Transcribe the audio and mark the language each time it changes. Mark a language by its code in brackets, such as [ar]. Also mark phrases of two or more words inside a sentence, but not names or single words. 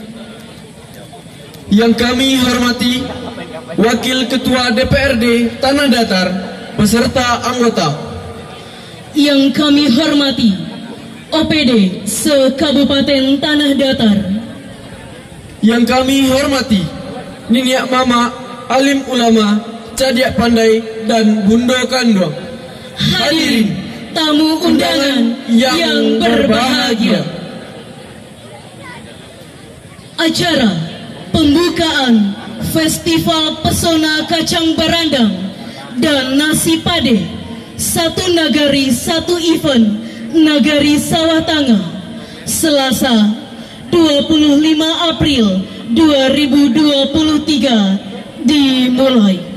[id] Yang kami hormati Wakil Ketua DPRD Tanah Datar beserta anggota. Yang kami hormati OPD se-Kabupaten Tanah Datar. Yang kami hormati [min] Niniak Mama, [id] Alim Ulama, [min] Cadiak Pandai, [id] dan [min] Bundo Kandong. [id] Hadirin tamu undangan yang berbahagia. Acara pembukaan Festival Pesona Kacang Barandang dan Nasi Pade Satu Nagari Satu Event Nagari Sawah Tengah, Selasa 25 April 2023 dimulai.